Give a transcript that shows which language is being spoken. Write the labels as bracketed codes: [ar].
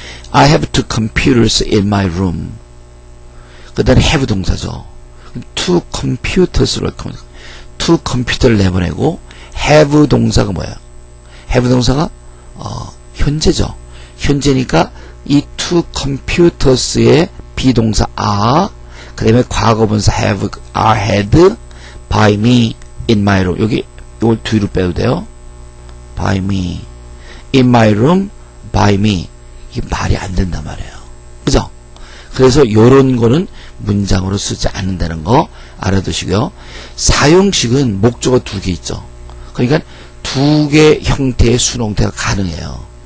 [en] I have two computers in my room. [ko] 그 다음에 have 동사죠. two computers로 two 컴퓨터를 내보내고 have 동사가 뭐야? have 동사가 현재죠. 현재니까 이 two computers의 비동사 are, 그 다음에 과거분사 have, [en] are had by me in my room. [ko] 여기 이걸 뒤로 빼도 돼요. [en] by me in my room by me. [ko] 이게 말이 안 된단 말이에요. 그죠? 그래서 요런 거는 문장으로 쓰지 않는다는 거 알아두시고요. 사용식은 목적어 두 개 있죠. 그러니까 두 개 형태의 수동태가 가능해요.